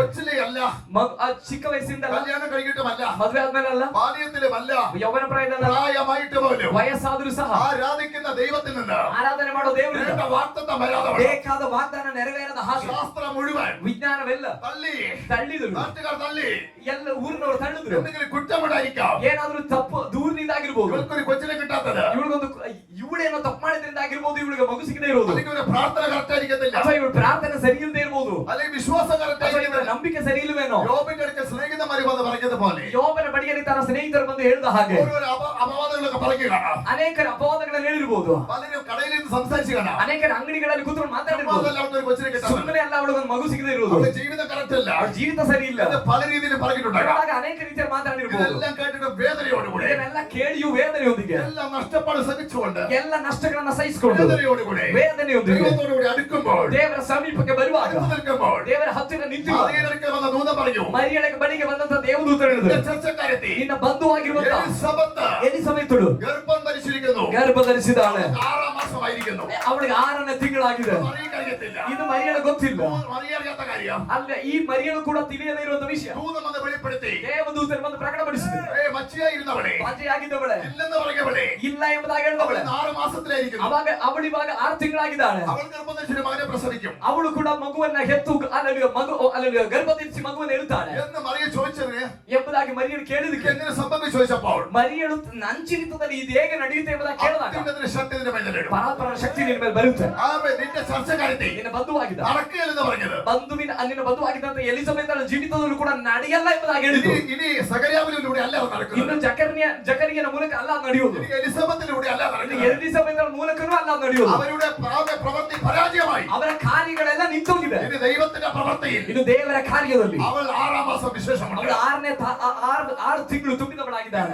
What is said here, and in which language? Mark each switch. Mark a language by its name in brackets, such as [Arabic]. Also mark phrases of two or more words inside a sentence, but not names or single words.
[Malayalam] കൊച്ചിലെ അല്ല, [Kannada] ಚಿಕ್ಕ ವಯಸ್ಸಿಂದ ಅಲ್ಲ, [Malayalam] കല്യാണം കഴിഞ്ഞിട്ടുമല്ല, [Kannada] ಮದುವೆ ಆದ್ಮೇಲೆ ಅಲ್ಲ, [Malayalam] ബാല്യത്തിലുമല്ല, [Kannada] ಯೌವನ ಪ್ರಾಯದಲ್ಲ, [Malayalam] പ്രായമായിട്ട് പോലും [Kannada] ವಯಸ್ಸಾದ್ರೂ ಸಹ [Malayalam] ആരാധിക്കുന്ന ദൈവത്തിൽ നിന്ന് [Kannada] ಆರಾಧನೆ ಮಾಡೋ ದೇವರಿಂದ [Malayalam] വേണ്ട വാഗ്ദത്തം വരാതെ വണ്ണം [Kannada] ಬೇಕಾದ ವಾಗ್ದಾನ ನೆರವೇರದ ಹಾಗೆ [Malayalam] ശാസ്ത്രം മുഴുവൻ [Kannada] ವಿಜ್ಞಾನವೆಲ್ಲ [Malayalam] തള്ളി, [Kannada] ತಳ್ಳಿದ್ರು. [Malayalam] നാട്ടുകാർ തള്ളി. [Kannada] ಎಲ್ಲ ಊರಿನವರು ತಳ್ಳಿದ್ರು. [Malayalam] എന്തെങ്കിലും കുറ്റമുണ്ടായിരിക്കാം. [Kannada] ಏನಾದ್ರೂ ತಪ್ಪು ದೂರದಿಂದ ಆಗಿರ್ಬೋದು. [Malayalam] ഇവൾക്കൊരു കൊച്ചിനെ കിട്ടാത്തത്, [Kannada] ಇವಳೇನೋ ತಪ್ಪು ಮಾಡಿದ್ರಿಂದ ಆಗಿರ್ಬೋದು, ಇವಳಿಗೆ ಮಗು ಸಿಗದೆ ಇರೋದು, [Malayalam] അല്ലെങ്കിൽ ഒരു പ്രാർത്ഥന കറക്റ്റ് ആയിരിക്കത്തില്ല, [Kannada] ಅಥವಾ ಇವಳ ಪ್ರಾರ್ಥನೆ ಸರಿ ಇಲ್ಲದೆ ಇರ್ಬೋದು, [Malayalam] അല്ലെങ്കിൽ വിശ്വാസം കറക്റ്റ് [Kannada] ಅಥವಾ ಇವಳ [Malayalam] ആയിരിക്കത്തില്ല. [Kannada] ನಂಬಿಕೆ ಸರಿ ಇಲ್ವೇನೋ. [Malayalam] യോബിന്റെ അടുക്കൽ സ്നേഹിതന്മാർ വന്ന് പറഞ്ഞതുപോലെ [Kannada] ಯೋಬನ ಬಳಿಯಲ್ಲಿ ತನ್ನ ಸ್ನೇಹಿತರು ಬಂದು ಹೇಳಿದ ಹಾಗೆ [Malayalam] ഓരോ അപവാദങ്ങളൊക്കെ പറയുക കാണാം. [Kannada] ಅನೇಕರ ಅಪವಾದಗಳನ್ನು ಹೇಳಿರ್ಬೋದು. [Malayalam] പലരും കടയിൽ നിന്ന് സംസാരിച്ച് കാണാം. [Kannada] ಅನೇಕರ ಅಂಗಡಿಗಳಲ್ಲಿ ಕೂತ್ಕೊಂಡು ಮಾತಾಡಿರ್ಬೋದು. [Malayalam] ഒരു കൊച്ചിനെ കിട്ടാൻ [Kannada] ಸುಮ್ಮನೆ ಅಲ್ಲ ಅವಳಿಗೊಂದು ಮಗು ಸಿಗದೆ ಇರೋದು, [Malayalam] അവളുടെ ജീവിതം കറക്റ്റ് അല്ല, [Kannada] ಅವಳ ಜೀವಿತ ಸರಿ ಇಲ್ಲ, [Malayalam] എന്ന് പല രീതിയിൽ പറഞ്ഞിട്ടുണ്ടാകാം. [Kannada] ಇವಾಗ ಅನೇಕ ರೀತಿಯಲ್ಲಿ ಮಾತಾಡಿರ್ಬೋದು. [Malayalam] ഇതെല്ലാം കേട്ടിട്ട് വേദനയോടുകൂടി, [Kannada] ಇದನ್ನೆಲ್ಲ ಕೇಳಿಯೂ ವೇದನೆಯೊಂದಿಗೆ, [Malayalam] എല്ലാം നഷ്ടപ്പാട് സഹിച്ചുകൊണ്ട്, [Kannada] ಎಲ್ಲ ನಷ್ಟಗಳನ್ನ ಸಹಿಸಿಕೊಂಡು [Malayalam] വേദനയോടുകൂടി [Kannada] ವೇದನೆಯೊಂದಿಗೆ [Malayalam] ദൈവത്തോടുകൂടി അടുക്കുമ്പോൾ, [Kannada] ದೇವರ ಸಮೀಪಕ್ಕೆ ಬರುವಾಗ, [Malayalam] അടുത്ത് നിൽക്കുമ്പോൾ, [Kannada] ದೇವರ ಹತ್ತಿರ ನಿಂತಿರುವಾಗ [Malayalam] മറിയയുടെ വന്ന ദൂതൻ പറഞ്ഞു, [Kannada] ಮರಿಯಳ ಬಳಿಗೆ ಬಂದಂತ ದೇವದೂತ ಹೇಳಿದ್ರು, [Malayalam] നിന്റെ ചർച്ചക്കാരത്തി [Kannada] ನಿನ್ನ ಬಂಧುವಾಗಿರುವಂತ [Malayalam] എലിസബത്ത് [Kannada] ಎಲಿಸಬೆತಳು [Malayalam] ഗർഭം ധരിച്ചിരിക്കുന്നു, [Kannada] ಗರ್ಭ ಧರಿಸಿದಾಳೆ. [Malayalam] 6 മാസമായിരിക്കുന്നു. [Kannada] ಅವಳಿಗೆ 6ನೇ ತಿಂಗಳಾಗಿದೆ. [Malayalam] മറിയക്കറിയത്തില്ല. [Kannada] ಇದು ಮರಿಯಳ ಗೊತ್ತಿಲ್ಲ. [Malayalam] മറിയ അറിയാത്ത കാര്യം [Kannada] ಅಲ್ಲ, ಈ ಮರಿಯಳು ಕೂಡ ತಿಳಿಯದೇ ಇರುವಂತ ವಿಷಯ [Malayalam] ദൂതൻ വന്ന് വെളിപ്പെടുത്തി. [Kannada] ದೇವದೂತರು ಬಂದು ಪ್ರಕಟಪಡಿಸಿದ್ರು. [Malayalam] മച്ചിയായിരുന്നവളെ, [Kannada] ಬಾಜೆಯಾಗಿದ್ದವಳೆ [Malayalam] ഇല്ലെന്ന് പറഞ്ഞവളെ, [Kannada] ಇಲ್ಲ ಎಂಬುದಾಗಿ [Malayalam] അവൾ [Kannada] ಹೇಳಿದವಳೆ. [Malayalam] 6 മാസത്തിലായിരിക്കുന്നു. [Kannada] ಅವಳಿವಾಗ 6 ತಿಂಗಳಾಗಿದ್ದಾಳೆ. [Malayalam] അവൾ ഗർഭം ധരിച്ചൊരു മകനെ പ്രസവിക്കും [Kannada] ಅವಳು ಕೂಡ ಮಗುವನ್ನ ಹೆತ್ತು ಅಲ್ಲಲ್ಲಿ ಗರ್ಭ ಧರಿಸಿ ಮಗುವನ್ನು ಹೇಳ್ತಾಳೆ [Malayalam] എന്ന് മറിയ ചോദിച്ചതിന് [Kannada] ಎಂಬುದಾಗಿ ಮರಿಯಳು [Malayalam] ഇത് [Kannada] ಕೇಳಿದಕ್ಕೆ [Malayalam] എങ്ങനെ സംഭവിച്ചു ചോദിച്ചപ്പോൾ, [Kannada] ಮರಿಯಳು ನಂಚಿನಿತದಲ್ಲಿ ಇದು ಹೇಗೆ ನಡೆಯುತ್ತೆ ಎಂಬುದಾಗಿ ಕೇಳಿದಾಗ [Malayalam] അത്യുന്നതന്റെ ശക്തി നിന്റെ മേൽ നിഴലിടും. [Kannada] ಪರಾತ್ಪರನ ಶಕ್ತಿ ನಿನ್ನ ಮೇಲೆ ಬರುತ್ತೆ. [Malayalam] ആമേൻ. നിന്റെ ചർച്ചക്കാരത്തി [Kannada] ನಿನ್ನ ಬಂಧುವಾಗಿದ್ದ [Malayalam] നടക്കുകയെന്ന് പറഞ്ഞത് [Kannada] ನಿನ್ನ ಬಂಧುವಾಗಿದ್ದಂತ ಎಲಿಸಬೆತಳ ಜೀವಿತದಲ್ಲೂ ಕೂಡ ನಡೆಯಲ್ಲ ಎಂಬುದಾಗಿ ಹೇಳಿದ್ರು. [Malayalam] ഇനി സകര്യാവിലൂടെ അല്ല [Kannada] ಇನ್ನು [Malayalam] നടക്കുന്നത്, [Kannada] ಜಕರಿಯನ ಮೂಲಕ ಅಲ್ಲ ಅದು ನಡೆಯುವುದು. [Malayalam] ഇനി എലിസബത്തിലൂടെ അല്ല [Kannada] ಇನ್ನು [Malayalam] നടക്കുന്നത്. [Kannada] ಎಲಿಸಬೆತಳ ಮೂಲಕನೂ ಅಲ್ಲ ಅದು ನಡೆಯುವುದು. [Malayalam] അവരുടെ പ്രവൃത്തി പരാജയമായി. [Kannada] ಅವರ ಕಾರ್ಯಗಳೆಲ್ಲ ನಿಂತೋಗಿದೆ. [Malayalam] ഇനി ദൈവത്തിന്റെ പ്രവൃത്തിയിൽ [Kannada] ಇನ್ನು ದೇವರ ಕಾರ್ಯದಲ್ಲಿ [Malayalam] അവൾ 6 മാസം വിശേഷമുണ്ട്. [Kannada] ಅವಳು 6 ತಿಂಗಳು ತುಂಬಿದವಳಾಗಿದ್ದಾಳೆ.